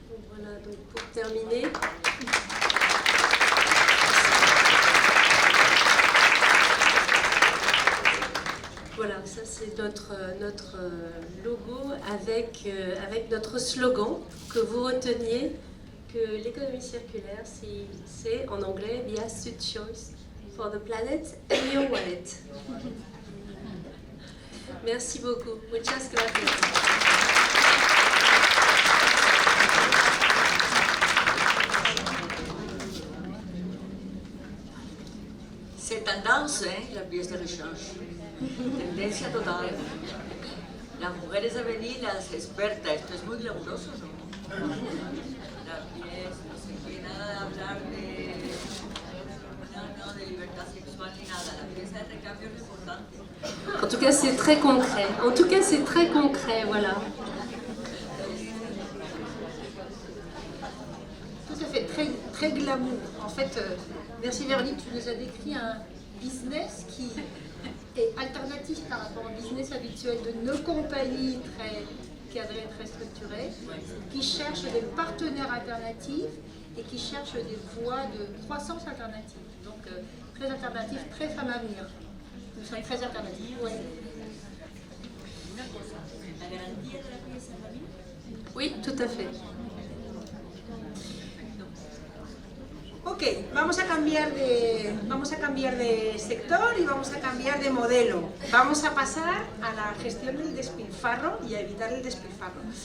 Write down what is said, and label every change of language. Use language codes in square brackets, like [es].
[fr] Voilà, donc pour terminer, voilà, ça c'est notre logo avec notre slogan, que vous reteniez, que l'économie circulaire, c'est en anglais « [en] The astute choice for the planet and your wallet ». [fr] Merci beaucoup. [es] Muchas gracias. [fr] C'est tendance, la pièce de rechange. [es] Tendencia total. Las mujeres de venir, las expertas, esto es muy glamuroso, ¿no? [fr] La pièce, [es] no sé qué, nada de hablar de libertad sexual ni nada. La pieza de recambio es importante. [fr] En tout cas, c'est très concret. En tout cas, c'est très concret, voilà. Tout à fait, très glamour. En fait, merci Véronique, tu nous as décrit un business qui est alternatif par rapport au business habituel de nos compagnies très cadrées, très structurées, qui cherchent des partenaires alternatifs et qui cherchent des voies de croissance alternatives. Donc, très alternatif, très femme à venir. Nous sommes très alternatifs. Ouais. [es] La garantía de la pieza también. [fr] Oui, tout à fait. [es] Ok, vamos a cambiar de sector y vamos a cambiar de modelo. Vamos a pasar a la gestión del despilfarro y a evitar el despilfarro.